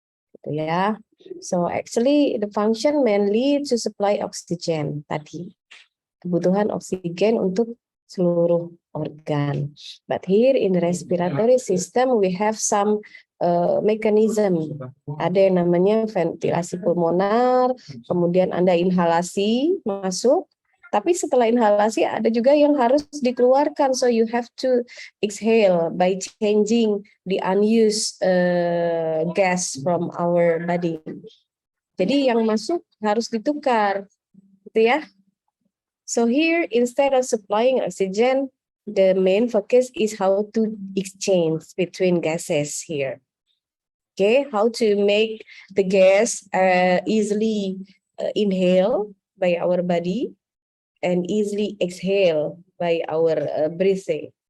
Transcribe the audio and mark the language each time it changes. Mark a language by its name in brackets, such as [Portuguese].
[Indonesian] Gitu ya. [English] So actually the function mainly to supply oxygen tadi. [Indonesian] Kebutuhan oksigen untuk seluruh organ. [English] But here in the respiratory system we have some mechanism. [Indonesian] Ada yang namanya ventilasi pulmonar, kemudian Anda inhalasi masuk, tapi setelah inhalasi ada juga yang harus dikeluarkan. [English] So you have to exhale by changing the unused gas from our body. [Indonesian] Jadi yang masuk harus ditukar, gitu ya. [English] So here, instead of supplying oxygen, the main focus is how to exchange between gases here. Okay, how to make the gas easily inhale by our body and easily exhale by our breathing.